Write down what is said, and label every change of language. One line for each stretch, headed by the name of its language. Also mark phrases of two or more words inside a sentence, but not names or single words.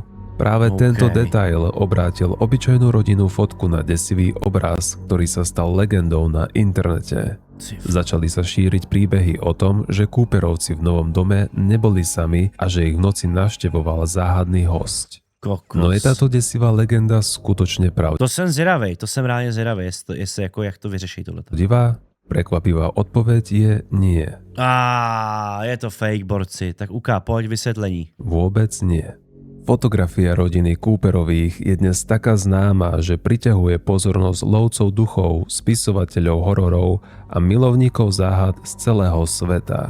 Slovak: Práve tento detail obrátil obyčajnú rodinnú fotku na desivý obraz, ktorý sa stal legendou na internete. Začali sa šíriť príbehy o tom, že Cooperovci v novom dome neboli sami a že ich v noci navštevoval záhadný hosť.
Czech: Kokos.
Slovak: No je táto desivá legenda skutočne pravdivá?
Czech: To jsem zvědavej, to jsem reálně zvědavej, jestli jako jak to vyřeší tohleto.
Slovak: Prekvapivá odpoveď je nie.
Czech: Je to fake, borci, tak uká, pojď vysvětlení.
Slovak: Vôbec nie. Fotografia rodiny Cooperových je dnes taká známa, že priťahuje pozornosť lovcov duchov, spisovateľov hororov a milovníkov záhad z celého sveta.